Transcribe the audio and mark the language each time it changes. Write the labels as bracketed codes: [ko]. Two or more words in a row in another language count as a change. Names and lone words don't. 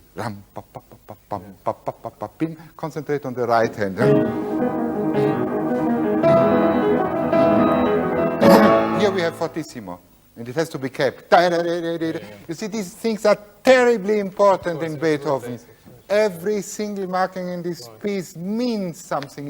[en] Ram, pa, pa, pa, pa, pam, pa, pa, pa, pa, pim. Concentrate on the right hand. Here we have fortissimo. And it has to be kept. You see, these things are terribly important in Beethoven. Every single marking in this piece means something.